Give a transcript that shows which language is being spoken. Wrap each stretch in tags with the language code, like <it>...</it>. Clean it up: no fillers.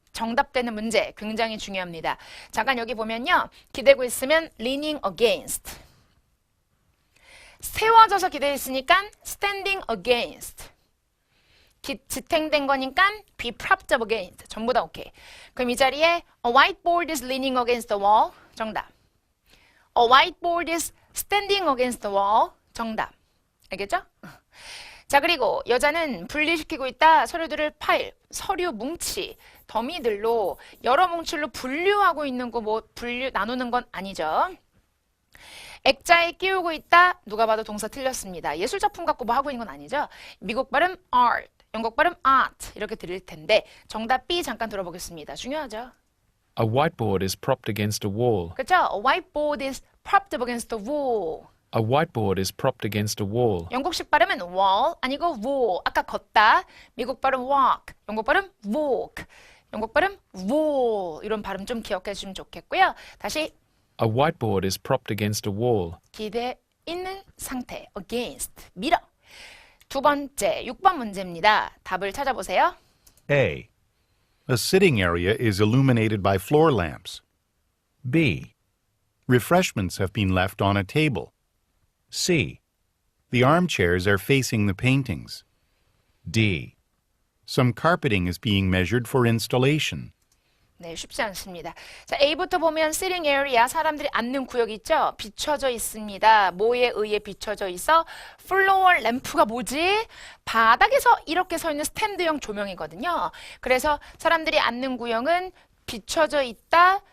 <ko>정답되는 문제 굉장히 중요합니다. 잠깐 여기 보면요. 기대고 있으면</ko> <en>leaning against</en> <ko>세워져서 기대어 있으니까</ko> <en>standing against</en> <ko>지탱된 거니까</ko> <en>be propped up against</en> <ko>전부 다 오케이. 그럼 이 자리에</ko> <en>a whiteboard is leaning against the wall</en> <ko>정답.</ko> <en>A whiteboard is standing against the wall</en> <ko>정답. 알겠죠? 자, 그리고 여자는 분리시키고 있다. 서류들을 파일, 서류 뭉치, 더미들로 여러 뭉치로 분류하고 있는 거 뭐 분류 나누는 건 아니죠. 액자에 끼우고 있다. 누가 봐도 동사 틀렸습니다. 예술작품 갖고 뭐 하고 있는 건 아니죠. 미국 발음 art, 영국 발음 art 이렇게 들릴 텐데 정답 B 잠깐 들어보겠습니다. 중요하죠.</ko> <en>A whiteboard is propped against a wall.</en> <ko>그렇죠?</ko> <en>A whiteboard is propped up against the wall. A whiteboard is propped against a wall.</en> <ko>영국식 발음은 wall 아니고 wall. 아까 걷다. 미국 발음 walk, 영국 발음 walk, 영국 발음 wall. 이런 발음 좀 기억해 주시면 좋겠고요. 다시</ko> <en>A whiteboard is propped against a wall.</en> <ko>기대 있는 상태. against. 밀어. 두 번째, 6번 문제입니다. 답을 찾아보세요.</ko> <en>A, A sitting area is illuminated by floor lamps. B, Refreshments have been left on a table. C, The armchairs are facing the paintings. D. Some carpeting is being measured for installation.</en> <ko>네, 쉽지 않습니다. 자, A부터 보면 sitting area, 사람들이 앉는 구역 있죠? 비춰져 있습니다. 뭐에 의해 비춰져 있어? 플로어 램프가 뭐지? 바닥에서 이렇게 서 있는 스탠드형 조명이거든요. 그래서 사람들이 앉는 구역은 비춰져 있다.</ko>